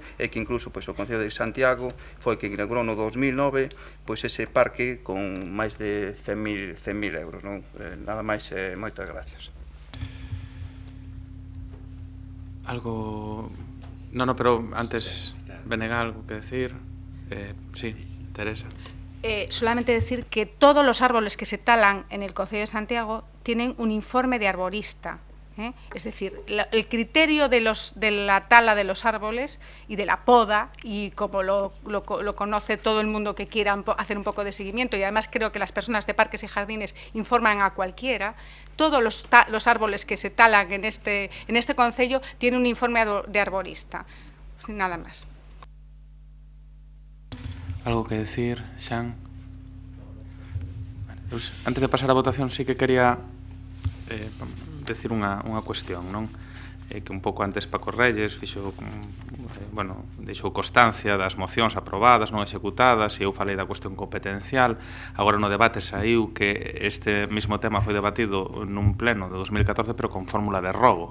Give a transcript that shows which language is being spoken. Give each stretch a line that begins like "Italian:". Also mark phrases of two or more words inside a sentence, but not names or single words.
Galician: E que incluso pois o Concello de Santiago foi que inaugurou no 2009 pois ese parque con máis de 100.000 euros, non? Nada máis, moitas gracias. Algo...
Spanish: No, pero antes Venega algo que decir. Sí, Teresa. Solamente decir que todos los árboles que se talan en el Concello de Santiago tienen un informe de arborista. Es decir, el criterio de la tala de los árboles y de la poda, y como lo conoce todo el mundo que quiera hacer un poco de seguimiento, y además creo que las personas de parques y jardines informan a cualquiera, todos los árboles que se talan en este concello tienen un informe de arborista. Nada más. Algo que decir, Xan?
Galician: Antes de pasar a votación, sí que quería decir unha cuestión, non? Que un pouco antes Paco Reyes fixo, bueno, deixou constancia das mocións aprobadas, non executadas, e eu falei da cuestión competencial. Agora no debate saiu que este mismo tema foi debatido nun pleno de 2014, pero con fórmula de rogo.